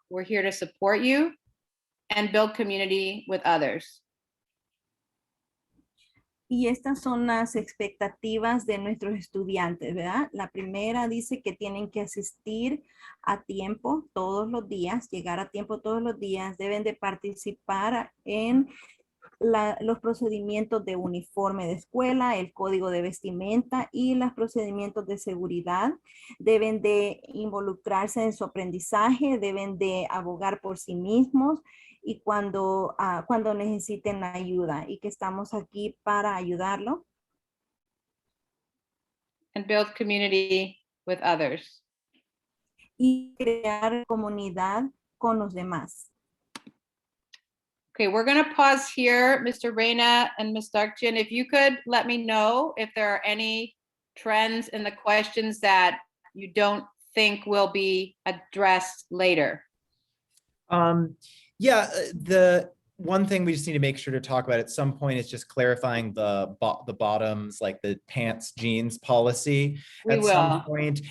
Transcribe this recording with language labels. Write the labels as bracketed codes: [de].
[en] We're here to support you, and build community with others. [es] Y estas son las expectativas de nuestros estudiantes, ¿verdad? La primera dice que tienen que asistir a tiempo todos los días, llegar a tiempo todos los días, deben de participar en los procedimientos de uniforme de escuela, el código de vestimenta y los procedimientos de seguridad. Deben de involucrarse en su aprendizaje, deben de abogar por sí mismos y cuando necesiten ayuda y que estamos aquí para ayudarlo. [en] And build community with others. [es] Y crear comunidad con los demás. [en] Okay, we're going to pause here, Mr. Reina and Ms. Darkchin. If you could let me know if there are any trends in the questions that you don't think will be addressed later. Yeah, the one thing we just need to make sure to talk about at some point is just clarifying the bottoms, like the pants, jeans policy at some point.